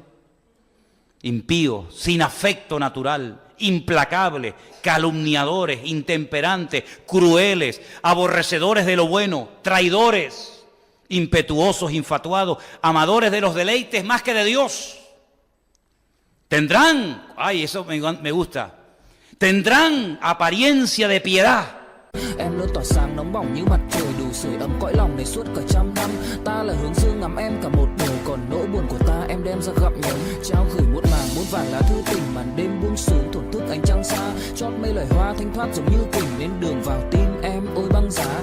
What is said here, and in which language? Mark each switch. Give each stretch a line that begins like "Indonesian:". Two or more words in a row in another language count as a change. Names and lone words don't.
Spanish: Impíos, sin afecto natural, implacables, calumniadores, intemperantes, crueles, aborrecedores de lo bueno, traidores, impetuosos, infatuados, amadores de los deleites más que de Dios. Tendrán, eso me gusta, tendrán apariencia de piedad.
Vietnamese: Em luôn tỏa sáng nóng bỏng như mặt trời đủ sưởi ấm cõi lòng này suốt cả trăm năm. Ta là hướng dương ngắm em cả một đời, còn nỗi buồn của ta em đem ra gặm nhấm. Trao gửi muôn màng muôn vàn lá thư tình, màn đêm buông xuống thổn thức ánh trăng xa. Chót mây loài hoa thanh thoát giống như kình, lên đường vào tim em ôi băng giá.